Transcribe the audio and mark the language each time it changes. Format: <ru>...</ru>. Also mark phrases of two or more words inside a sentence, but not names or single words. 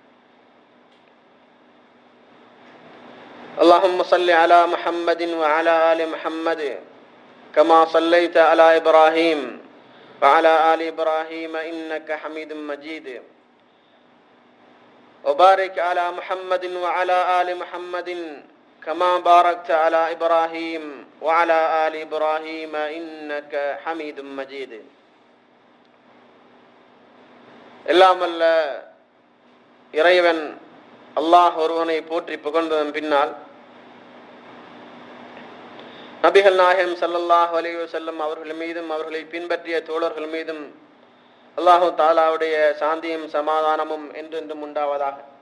<ar>اللهم صل على محمد وعلى آل محمد كما صليت على إبراهيم وعلى آل إبراهيم إنك حميد مجيد. وبارك على محمد وعلى آل محمد كما باركت على إبراهيم وعلى آل إبراهيم إنك حميد مجيد.</ar> <ta>எல்லாம் வல்ல இறைவன் அல்லாஹ் ஒருவனை போற்றி புகழ்ந்ததன் பின்னால் நபிகள் நாயகம்</ta> <ar>صلى الله عليه وسلم</ar> <ta>அவர்கள் மீதும் அவர்களை பின்பற்றிய தோழர்கள் மீதும் அல்லாஹு தஆலாவுடைய சாந்தியும் சமாதானமும் என்றென்றும் உண்டாவதாக.</ta>